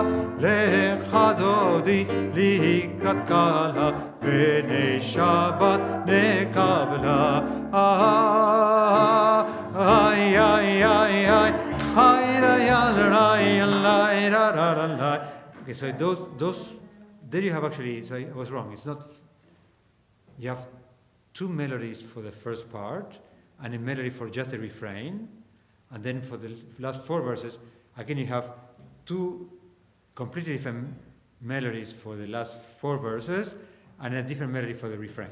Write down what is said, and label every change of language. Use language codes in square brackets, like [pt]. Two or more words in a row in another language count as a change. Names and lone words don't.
[he] לכה דודי לקראת כלה פני שבת נקבלה. Ay ay ay ay ay ay ay. [en] Okay, so those there you have actually. So I was wrong. It's not. You have 2 melodies for the first part, and a melody for just the refrain, and then for the last 4 verses, again you have 2 completely different melodies for the last 4 verses, and a different melody for the refrain.